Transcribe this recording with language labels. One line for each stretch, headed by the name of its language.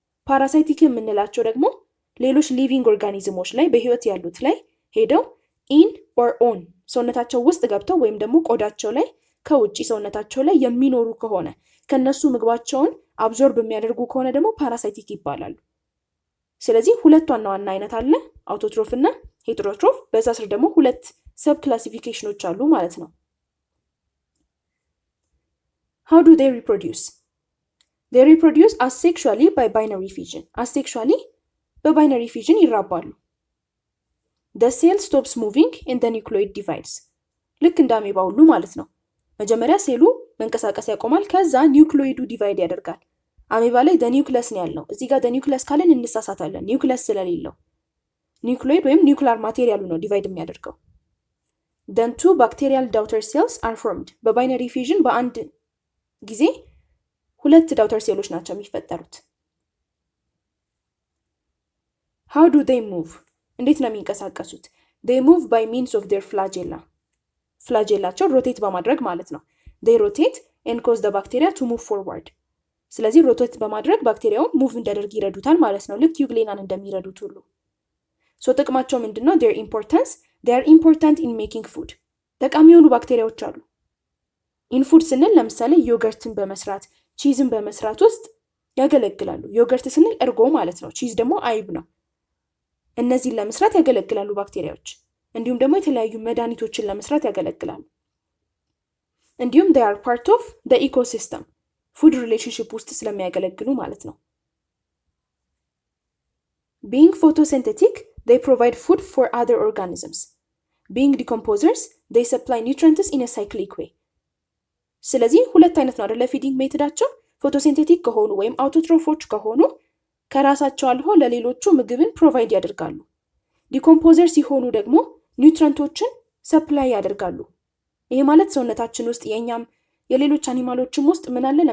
Amharic: ፓራሳይቲክ የምንላቸው ደግሞ ሌሎች ሊቪንግ ኦርጋኒዝሞች ላይ በህይወት ያሉት ላይ ሄደው ኢን ኦር ኦን ሰውነታቸው ውስጥ ገብተው ወይም ደግሞ ቆዳቸው ላይ ከውጪ ሰውነታቸው ላይ የሚኖሩ ከሆነ ከነሱ ምግባቸውን አብዞርብ የሚያደርጉ ከሆነ ደግሞ ፓራሳይቲክ ይባላሉ። ስለዚህ ሁለት ዋና ዋና አይነት አለ፣ አውቶትሮፍ እና ሄትሮትሮፍ። በዛ ስር ደግሞ ሁለት ሰብ ክላሲፊኬሽኖች አሉ ማለት ነው።
English: How do they reproduce? They reproduce asexually by binary fission. Asexually
Amharic: በባይነሪ ፊዥን ይራባሉ።
English: The cell stops moving and the nucleoid divides.
Amharic: ልክ እንደ አሜባ ሁሉ ማለት ነው። መጀመሪያ ሴሉ መንቀሳቀስ ያቆማል፣ ከዛ ኒውክሊዮይዱ ዲቫይድ ያደርጋል። አሜባ ላይ the nucleus ነው ያለው። እዚህ ጋር the nucleus ካለን እንሳሳታለን፣ ኒውክሊየስ ስለሌለው። ኒውክሊዮይድ ወይም ኒውክሊር ማቴሪያሉ ነው ዲቫይድ የሚያደርገው።
English: Then two bacterial daughter cells are formed.
Amharic: በባይነሪ ፊዥን በአንድ ጊዜ ሁለት ዳውተር ሴሎች ናቸው የሚፈጠሩት።
English: How do they move?
Amharic: እንዴት ነው የሚንቀሳቀሱት? They move by means of their flagella. ፍላጀላቸው ሮቴት በማድረግ ማለት ነው። They rotate and cause the bacteria to move forward. ስለዚህ ሮቴት በማድረግ ባክቴሪያውን ሙቭ እንዲያደርግ ይረዱታል ማለት ነው፣ ልክ ዩግሌናን እንደሚረዱት ሁሉ። ጥቅማቸው ምንድነው?
English: Their importance, they are important in making food.
Amharic: ጠቃሚ የሆኑ ባክቴሪያዎች አሉ። ኢን ፉድ ስንል ለምሳሌ ዮገርትን በመስራት ቺዝን በመስራት ውስጥ ያገለግላሉ። ዮገርት ስንል እርጎ ማለት ነው፣ ቺዝ ደግሞ አይብ ነው። እነዚህን ለመስራት ያገለግላሉ ባክቴሪያዎች። እንዲሁም ደግሞ የተለያዩ መድኃኒቶችን ለመስራት ያገለግላሉ። እንዲሁም
English: they are part of the ecosystem
Amharic: ፉድ ሪሌሽንሺፕ ውስጥ ስለሚያገለግሉ ማለት ነው።
English: Being photosynthetic, they provide food for other organisms. Being decomposers, they supply nutrients in a cyclic way.
Amharic: ስለዚህ ሁለት አይነት ነው አይደል ፊዲንግ ሜቶዳቸው። ፎቶሲንቴቲክ ከሆኑ ወይም አውቶትሮፎች ከሆኑ ከራሳቸው አልፎ ለሌሎቹ ምግብን ፕሮቫይድ ያደርጋሉ። ዲኮምፖዘር ሲሆኑ ደግሞ ኒውትሪንቶችን ሰፕላይ ያደርጋሉ። ይሄ ማለት ሰውነታችን ውስጥ የኛም የሌሎች አኒማሎችም ውስጥ ምን አለ?